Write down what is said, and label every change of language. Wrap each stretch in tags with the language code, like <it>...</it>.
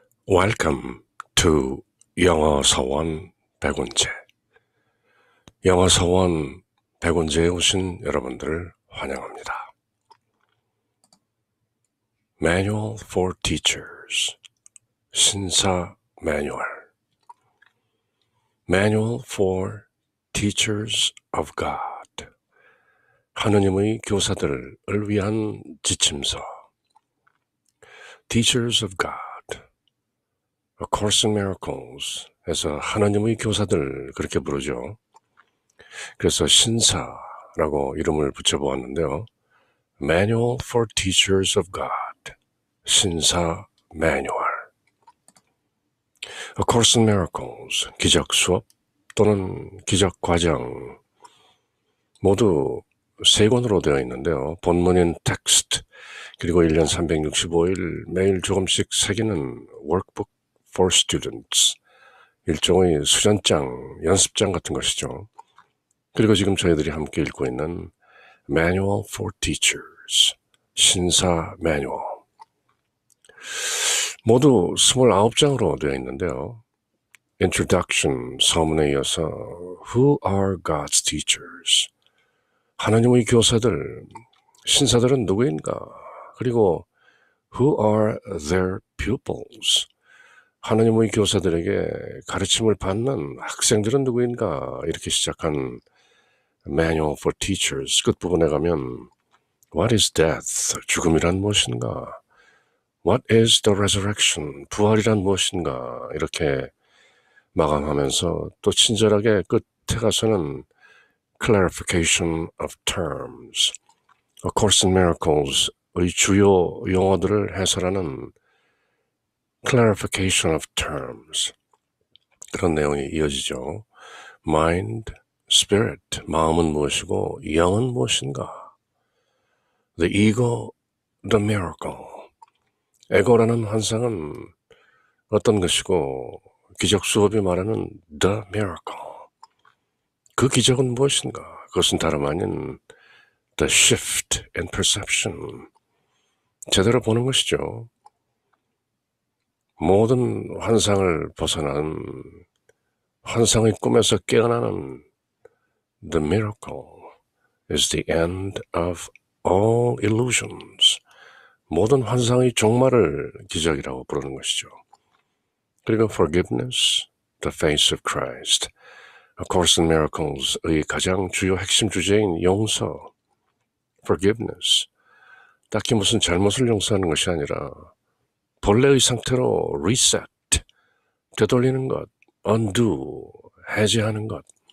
<en>Welcome to</en> <ko>영어 서원 백운재. 영어 서원 백운재에 오신 여러분들을 환영합니다.</ko> <en>Manual for Teachers,</en> <ko>신사 매뉴얼.</ko> <en>Manual for Teachers of God,</en> <ko>하느님의 교사들을 위한 지침서.</ko> <en>Teachers of God, A Course in Miracles</en> <ko>에서 하나님의 교사들 그렇게 부르죠. 그래서 신사라고 이름을 붙여보았는데요.</ko> <en>Manual for Teachers of God,</en> <ko>신사 매뉴얼. A Course in Miracles, 기적 수업 또는 기적 과정 모두 3권으로 되어 있는데요. 본문인 텍스트 그리고 1년 365일 매일 조금씩 새기는 workbook for students, 일종의 수련장, 연습장 같은 것이죠. 그리고 지금 저희들이 함께 읽고 있는 Manual for Teachers, 신사 매뉴얼. 모두 29장으로 되어 있는데요.</ko> <en>Introduction,</en> <ko>서문에 이어서</ko> <en>Who are God's teachers?</en> <ko>하나님의 교사들, 신사들은 누구인가?</ko> <en>그리고 Who are their pupils?</en> <ko>하나님의 교사들에게 가르침을 받는 학생들은 누구인가? 이렇게 시작한 Manual for Teachers 끝부분에 가면</ko> <en>What is death?</en> <ko>죽음이란 무엇인가?</ko> <en>What is the resurrection?</en> <ko>부활이란 무엇인가? 이렇게 마감하면서 또 친절하게 끝에 가서는 Clarification of Terms, A Course in Miracles의 주요 용어들을 해설하는 Clarification of Terms, 그런 내용이 이어지죠. Mind, Spirit, 마음은 무엇이고 영은 무엇인가? The Ego, The Miracle, 에고라는 환상은 어떤 것이고 기적 수업이 말하는 The Miracle, 그 기적은 무엇인가? 그것은 다름 아닌 The Shift in Perception, 제대로 보는 것이죠. 모든 환상을 벗어난 환상의 꿈에서 깨어나는</ko> <en>The miracle is the end of all illusions.</en> <ko>모든 환상의 종말을 기적이라고 부르는 것이죠. 그리고 forgiveness, the face of Christ, A Course in Miracles의 가장 주요 핵심 주제인 용서, forgiveness, 딱히 무슨 잘못을 용서하는 것이 아니라 본래의 상태로 reset, 되돌리는 것, undo, 해제하는 것.</ko>